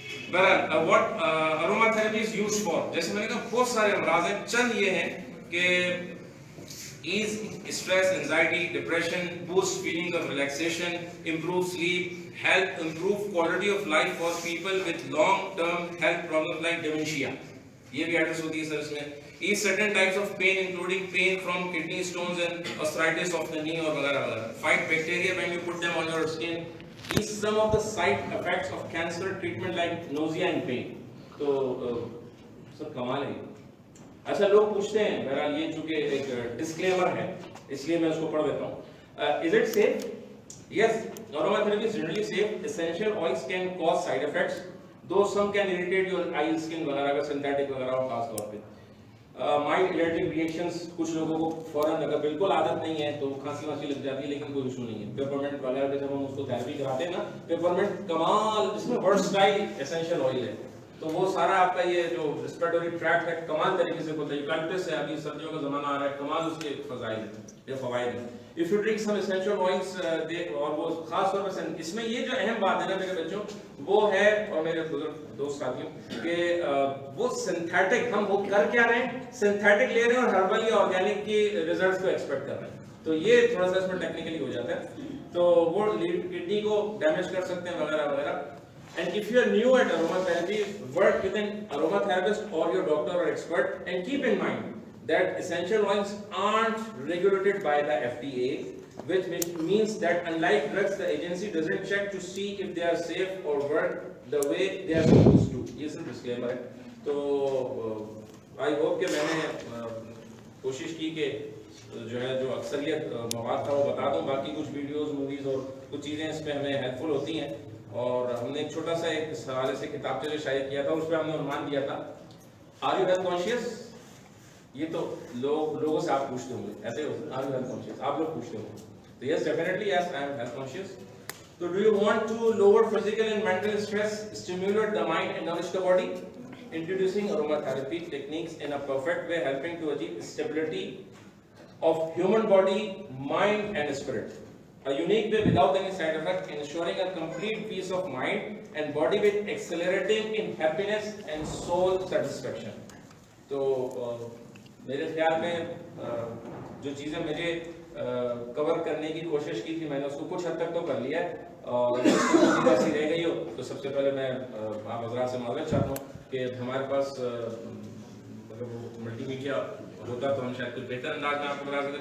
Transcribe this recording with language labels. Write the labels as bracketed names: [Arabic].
[Urdu] بہرحال [English] what aromatherapy is used for, [Urdu] جیسے میں نے کہا بہت سارے امراض ہیں. چند یہ ہیں کہ [English] ease stress, anxiety, depression, boost feelings of relaxation, improve sleep, help improve quality of life for people with long-term health problems like dementia. [Urdu] یہ بھی ایڈریس ہوتی ہے سر اس میں. [English] Ease certain types of pain including pain from kidney stones and arthritis of the knee [Urdu] اور وغیرہ وغیرہ. [English] Fight bacteria when you put them on your skin. Ease some of the side effects of cancer treatment like nausea and pain. [Urdu] تو سب کمال ہے. اچھا لوگ پوچھتے ہیں، بہرحال یہ چونکہ ایک ڈسکلیمر ہے اس لیے میں اس کو پڑھ دیتا ہوں. [English] Is it safe? Yes, aromatherapy is generally safe. Essential oils can cause side effects, though some can irritate your eye, skin [Urdu] وغیرہ کا سنتھیٹک وغیرہ ہو خاص طور پہ. مائلڈ الرجک ریئیکشنز، کچھ لوگوں کو فوراً اگر بالکل عادت نہیں ہے تو کھانسی وانسی لگ جاتی ہے لیکن کوئی ایشو نہیں ہے. پیپرمنٹ وغیرہ کے جب ہم اس کو تھیراپی کراتے ہیں نا، پیپرمنٹ کمال، اس میں ورسٹائل اسینشیل آئل ہے تو وہ سارا آپ کا یہ جو ریسپیریٹری ٹریکٹ ہے کمال طریقے سے ہوتا ہے. یوکلپٹس ہے، ابھی سردیوں کا زمانہ آ رہا ہے، کمال اس کے فضائل ہیں یا فوائد ہیں. [English] If you drink some essential oils [Urdu] اور وہ خاص طور پر اس میں یہ جو اہم بات ہے نا میرے بچوں وہ ہے، اور میرے بزرگ دوست ساتھیوں، کہ وہ سنتھیٹک، ہم وہ کر کیا رہے ہیں، سنتھیٹک لے رہے ہیں اور ہربل یا آرگینک کی ریزلٹس کو ایکسپیکٹ کر رہے ہیں. تو یہ تھوڑا سا اس میں ٹیکنیکلی ہو جاتا ہے، تو وہ کڈنی کو ڈیمیج کر سکتے ہیں وغیرہ وغیرہ. [English] And if you are new at aromatherapy, work with an aromatherapist or your doctor or expert, and keep in mind that essential oils aren't regulated by the FDA, which means that unlike drugs, the agency doesn't check to see if they are safe or work the way they are supposed to. [Urdu] یہ صرف disclaimer ہے. تو I hope کہ میں نے کوشش کی کہ جو ہے جو اکثریت مواد تھا وہ بتا دوں. باقی کچھ ویڈیوز، موویز اور کچھ چیزیں اس پہ ہمیں ہیلپ فل ہوتی ہیں. اور ہم نے ایک چھوٹا سا ایک اس حوالے سے کتاب سے شائع کیا تھا، اس پہ ہم نے عنوان دیا تھا آر یو ہیلتھ کانشیس. یہ تو لوگوں سے آپ پوچھتے ہوں گے ایسے [English] are you health conscious, [Urdu] آپ لوگ پوچھتے ہوں گے. [English] تو yes definitely yes I am health conscious. تو do you want to lower physical and mental stress, stimulate the mind and nourish the body? Introducing aromatherapy techniques in a perfect way, helping to achieve stability of human body, mind and spirit. A unique way without any side effect, ensuring a complete peace of mind and body with accelerating in happiness and soul satisfaction. [Urdu] تو میرے خیال میں جو چیزیں مجھے کور کرنے کی کوشش کی تھی میں نے اس کو کچھ حد تک تو کر لیا ہے. اور ایسی رہ گئی ہو تو سب سے پہلے میں آپ حضرات سے معذرت چاہتا ہوں کہ ہمارے پاس اگر وہ ملٹی میڈیا ہوتا تو ہم شاید کچھ بہتر انداز میں آپ کو بتا سکتے.